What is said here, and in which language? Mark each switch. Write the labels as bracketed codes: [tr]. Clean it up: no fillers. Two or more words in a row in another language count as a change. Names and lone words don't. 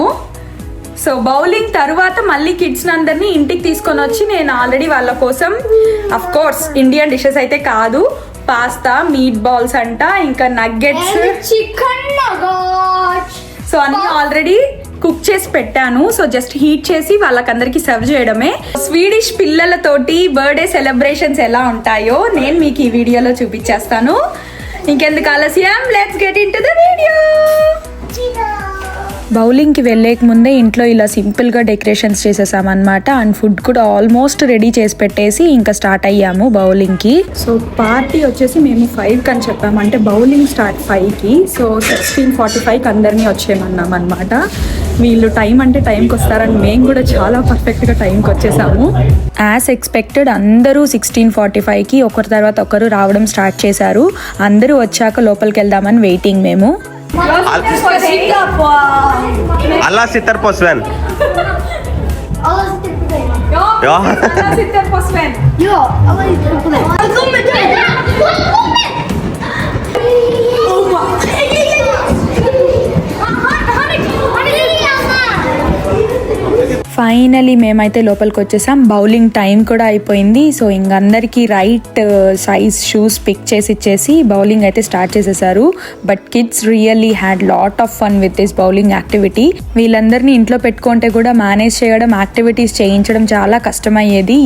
[te] సో బౌలింగ్ తర్వాత మళ్ళీ కిడ్స్ అందరినీ ఇంటికి తీసుకొని వచ్చి నేను ఆల్రెడీ వాళ్ళ కోసం [en] of course Indian dishes [te] అయితే కాదు, పాస్తా, [en] meat balls [te] అంట, ఇంకా నగ్గెట్స్, [en] chicken nuggets, [te] సో అన్ని ఆల్రెడీ కుక్ చేసి పెట్టాను. సో [en] just heat [te] చేసి వాళ్ళకందరికి సర్వ్ చేయడమే. స్వీడిష్ పిల్లలతోటి [en] birthday celebrations [te] ఎలా ఉంటాయో నేను మీకు ఈ వీడియోలో చూపించేస్తాను. ఇంకెందుకు ఆలస్యం, [en] let's get into the video. [te] బౌలింగ్కి వెళ్ళేక ముందే ఇంట్లో ఇలా సింపుల్గా డెకరేషన్స్ చేసేసామన్నమాట. అండ్ ఫుడ్ కూడా [en] almost ready [te] చేసి పెట్టేసి ఇంకా స్టార్ట్ అయ్యాము బౌలింగ్కి. సో పార్టీ వచ్చేసి మేము 5 అని చెప్పాము, అంటే [en] bowling start [te] 5కి. సో 16:45కి అందరినీ వచ్చేయమన్నాం అనమాట. వీళ్ళు టైం అంటే టైంకి వస్తారని మేము కూడా చాలా పర్ఫెక్ట్గా టైంకి వచ్చేసాము. [en] as expected [te] అందరూ 16:45కి ఒకరి తర్వాత ఒకరు రావడం స్టార్ట్ చేశారు. అందరూ వచ్చాక లోపలికి వెళ్దామని వెయిటింగ్ మేము. [sv] Alla sitter på Sven. Ja. Alla sitter på Sven. Ja, alla sitter på den. Välkommen till mig. [te] ఫైనలీ మేమైతే లోపలికి వచ్చేసాం. బౌలింగ్ టైం కూడా అయిపోయింది. సో ఇంక అందరికీ [en] right size shoes pick [te] చేసి ఇచ్చేసి బౌలింగ్ అయితే స్టార్ట్ చేసేసారు. [en] But kids really had lot of fun with this bowling activity. [te] వీళ్ళందరినీ ఇంట్లో పెట్టుకుంటే కూడా మేనేజ్ చేయడం, యాక్టివిటీస్ చేయించడం చాలా కష్టమయ్యేది.